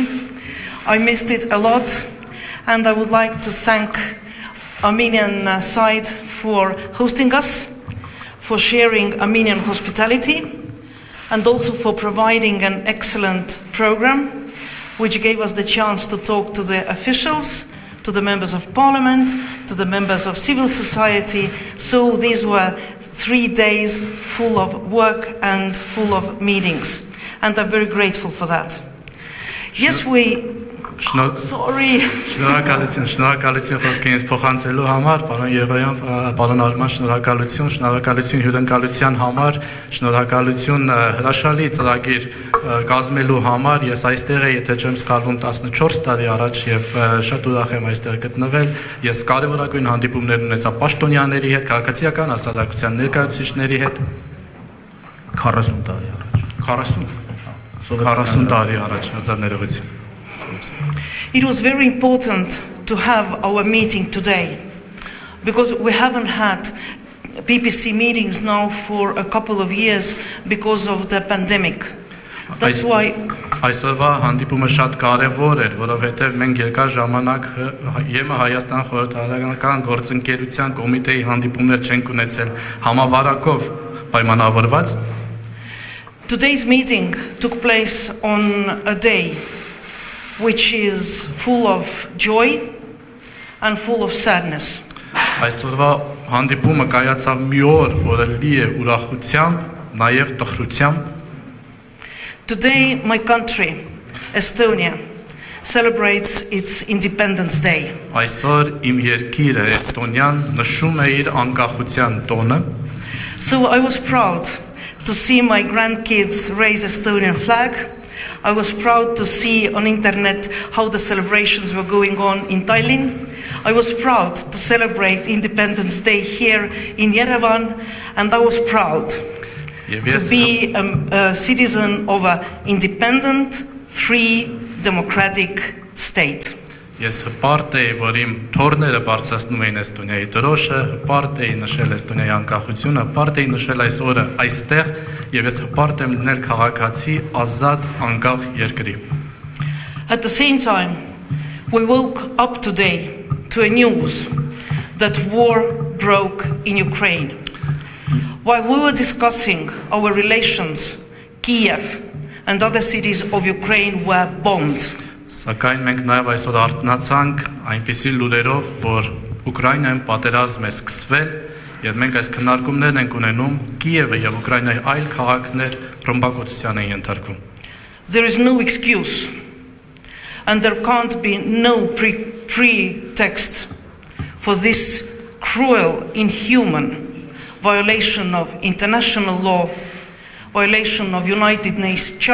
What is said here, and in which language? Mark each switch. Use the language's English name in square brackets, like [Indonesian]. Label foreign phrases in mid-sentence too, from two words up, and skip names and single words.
[English] I missed it a lot, and I would like to thank Armenian side for hosting us, for sharing Armenian hospitality, and also for providing an excellent program, which gave us the chance to talk to the officials, to the members of parliament, to the members of civil society. So these were 3 days full of work and full of meetings, and I'm very grateful for that. Yes, sorry. [Armenian] Շնորհակալություն խոսքերից փոխանցելու համար, պարոն Եվրոյան, պարոն Արման, շնորհակալություն հյուրընկալության համար, շնորհակալություն հրաշալի ծրագիր կազմելու համար։ Ես այստեղ եմ, եթե չեմ սխալվում, 14 տարի առաջ եւ շատ ուրախ եմ այստեղ գտնվել։ Ես կարևորագույն հանդիպումներ ունեցա պաշտոնյաների հետ, քաղաքացիական հասարակության ներկայացուցիչների հետ 40 տարի առաջ։ 40 տարի առաջ, հազար ներողություն։ [English] It was very important to have our meeting today, because we haven't had PPC meetings now for a couple of years because of the pandemic. That's why [Armenian] այսօրվա հանդիպումը շատ կարևոր էր, որովհետև մենք երկար ժամանակ ԵՄ Հայաստան խորհրդարանական գործընկերության կոմիտեի հանդիպումներ չենք ունեցել համավարակով պայմանավորված։ [English] Today's meeting took place on a day which is full of joy and full of sadness. [Armenian] Այսօրվա հանդիպումը կայացավ մի օր, որը լի է ուրախությամբ, նաև տխրությամբ։ [English] Today my country, Estonia, celebrates its Independence Day. [Armenian] Այսօր իմ երկիրը Էստոնիան նշում է իր անկախության տոնը։ [English] So I was proud to see my grandkids raise Estonian flag. I was proud to see on internet how the celebrations were going on in Tallinn. I was proud to celebrate Independence Day here in Yerevan, and I was proud to be a citizen of an independent, free, democratic state. [Armenian] Ես հպարտ էի, որ իմ թորները բարձրացնում էին Էստոնիայի դրոշը, հպարտ էի նշել Էստոնիայի անկախությունը, հպարտ էի նշել այս օրը այստեղ, եւ ես հպարտ եմ լինել քաղաքացի ազատ անկախ երկրի։ [English] At the same time, we woke up today to a news that war broke in Ukraine. While we were discussing our relations, Kiev and other cities of Ukraine were bombed. [Armenian] Սակայն մենք նաև այսօր արթնացանք այնպիսի լուրերով, որ Ուկրաինայում պատերազմ է սկսվել, եւ մենք այս քննարկումներն ենք ունենում, Կիևը եւ Ուկրաինայի այլ քաղաքներ ռմբակոծության են ենթարկվում։ [English] There is no excuse, and there can't be no pretext for this cruel, inhuman violation of international law, violation of United Nations